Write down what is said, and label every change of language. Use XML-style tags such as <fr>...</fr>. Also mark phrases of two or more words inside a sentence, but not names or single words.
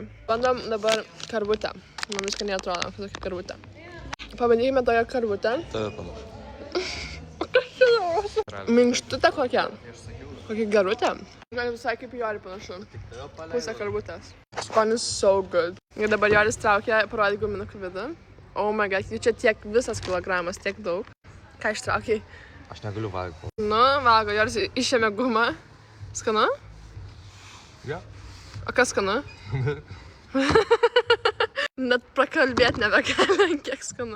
<lt>Bandom dabar karvutę. Man viską neatrodo, kad tokia karvutė. Pabandykime tokią karvutę. Tave panašu. Minkštutė kokia? Kokia garutė? Gal visai kaip Jori panašu. Pusę karvutės. Skonis</lt> <en>so good.</en> <lt>Ir dabar Joris traukia parodyti guminukų vidų.</lt> <en>Oh my god,</en> <lt>jų čia tiek visas kilogramas, tiek daug. Ką ištraukiai? Aš negaliu valgyti. Nu, valgo, Joris išėmė gumą. Skanu? Ja. O kas skanu? Net prakalbėt nebegalim, kiek skanu.</lt>